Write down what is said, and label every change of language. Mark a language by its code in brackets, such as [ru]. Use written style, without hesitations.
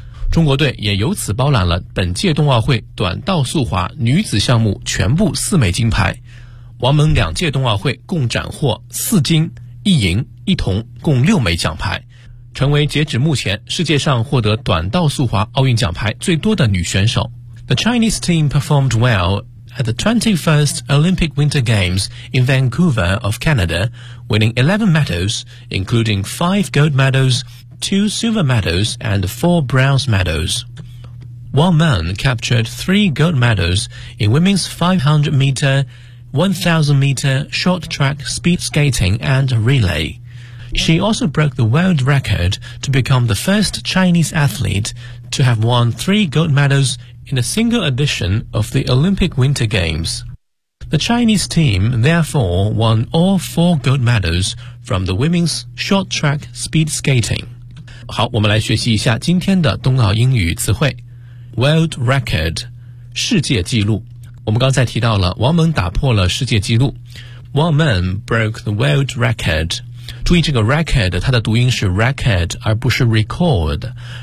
[zh] 中国队也由此包揽了本届冬奥会短道速滑女子项目全部4枚金牌。王蒙两届冬奥会共斩获4金、1银、1铜，共6枚奖牌，成为截止目前世界上获得短道速滑奥运奖牌最多的女选手。 [en] The Chinese team performed well at the 21st Olympic Winter Games in Vancouver of Canada, winning 11 medals, including 5 gold medals, 2 silver medals and 4 bronze medals. Wang Meng captured 3 gold medals in women's 500m, 1000m short track speed skating and relay. She also broke the world record to become the first Chinese athlete to have won 3 gold medals in a single edition of the Olympic Winter Games. The Chinese team therefore won all 4 gold medals from the women's short track speed skating. [zh] 好，我们来学习一下今天的冬奥英语词汇。 [en] World record, 世界纪录。 [zh] 我们刚才提到了王蒙打破了世界纪录。王蒙 [en] broke the world record. [zh] 注意这个 record， 它的读音是 record 而不是 record。